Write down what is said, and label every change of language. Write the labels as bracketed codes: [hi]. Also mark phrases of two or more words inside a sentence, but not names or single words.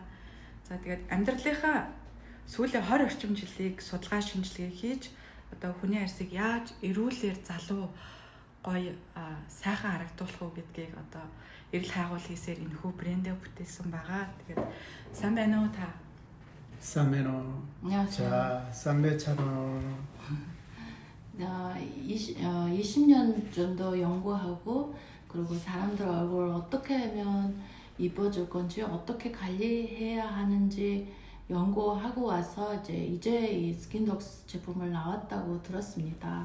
[mn] За тэгээд амьдралынхаа сүүлийн 20 орчим жилийг судалгаа шинжилгээ хийж хүний арсыг яаж эрүүлэр залуу гоё сайхан харагдуулах уу гэдгийг эрэл хайгуул хийсээр энэхүү брэндээ бүтээсэн байгаа. Тэгээд сайн байна уу та? Сайн байна уу? [ko] 자, 쌈배처럼 20년 정도 연구하고 그리고 사람들 얼굴을 어떻게 하면 이뻐질 건지 어떻게 관리해야 하는지 연구하고 와서 이제 이 스킨독스 제품을 나왔다고 들었습니다.